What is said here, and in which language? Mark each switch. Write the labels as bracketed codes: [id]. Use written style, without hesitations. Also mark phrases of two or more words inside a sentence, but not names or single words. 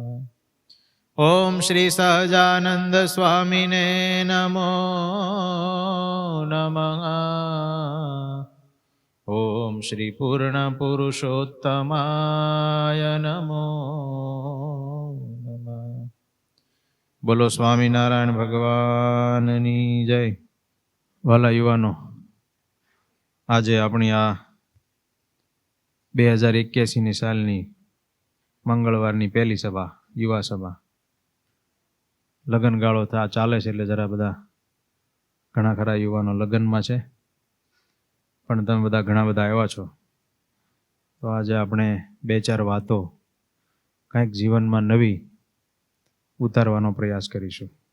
[sa] ॐ श्री सहजानंद स्वामिने नमो नमः। ॐ श्री पूर्णपुरुषोत्तमाय नमो नमः। [gu] બોલો સ્વામીનારાયણ ભગવાનની જય। વાલા યુવાનો, આજે આપણી આ 2081ની સાલની મંગળવારની પહેલી સભા, યુવા સભા, લગ્નગાળો ચાલે છે એટલે જરા બધા ઘણા ખરા યુવાનો લગ્નમાં છે, પણ તમે બધા ઘણા બધા આવ્યા છો, તો આજે આપણે 2-4 વાતો કંઈક જીવનમાં નવી ઉતારવાનો પ્રયાસ કરીશું.